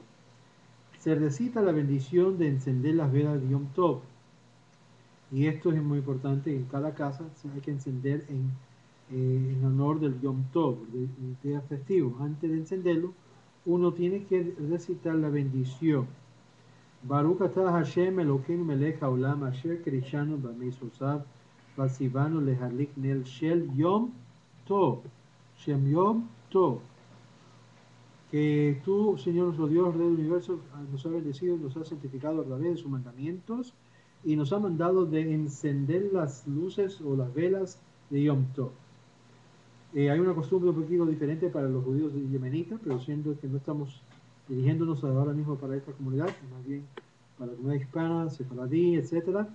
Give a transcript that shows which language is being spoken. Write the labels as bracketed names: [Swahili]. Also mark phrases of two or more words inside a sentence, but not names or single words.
[Spanish] Se recita la bendición de encender las velas de Yom Tov. Y esto es muy importante. En cada casa hay que encender en honor del Yom Tov, del día festivo. Antes de encenderlo, uno tiene que recitar la bendición. [Hebrew] ברוך אתה השם אלוקינו מלך העולם אשר קדשנו במצוותיו וצוונו להדליק נר של יום טוב. שם יום טוב. [Spanish] Que tú, Señor nuestro Dios, Rey del universo, nos ha bendecido, nos ha santificado a través de sus mandamientos y nos ha mandado de encender las luces o las velas de Yom Tov. Hay una costumbre un poquito diferente para los judíos yemenitas, pero siendo que no estamos dirigiéndonos ahora mismo para esta comunidad, más bien para la comunidad hispana, sefaradí, etcétera.